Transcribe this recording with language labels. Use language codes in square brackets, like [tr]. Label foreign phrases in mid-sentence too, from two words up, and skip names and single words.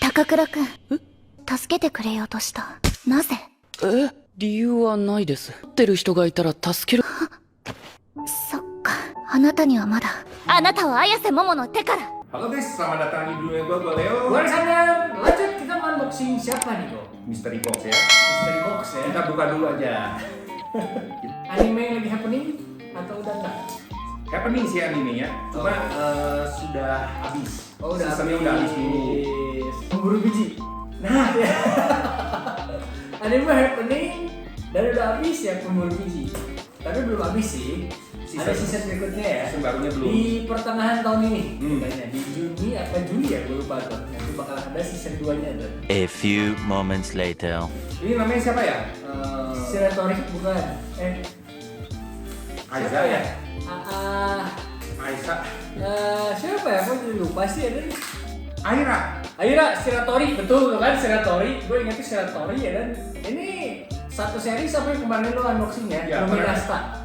[ja] 高倉くん、助けてくれようとした。なぜ？理由はないです。持ってる人がいたら助ける。そっか、あなたにはまだ。あなたは綾瀬桃の手から。 [id] Halo guys, selamat datang di dunia gua Leo. Gua Alexander. Lanjut kita unboxing siapa nih bro? [en] Mystery box [id] ya. [en] Mystery box [id] ya. Kita buka dulu aja. Anime yang lagi happening atau udah enggak? Happening sih animenya, cuma sudah habis. Oh udah Seasonnya udah habis dulu. Pemburu biji. Nah, anime happening dan udah habis ya pemburu biji. Tapi belum habis sih. Ada season berikutnya ya. Season barunya belum. Di pertengahan tahun ini. Kayaknya di Juni apa Juli ya, gue lupa tuh. Nanti bakal ada season 2-nya tuh. [en] A few moments later. [id] Ini namanya siapa ya? Shiratori bukan. Aiza ya? Aiza. Siapa ya? Gue jadi lupa sih ada. Aira. Shiratori, betul kan Shiratori. Gue ingatnya Shiratori ya dan ini satu seri sampai kemarin lo unboxing ya, Luminasta.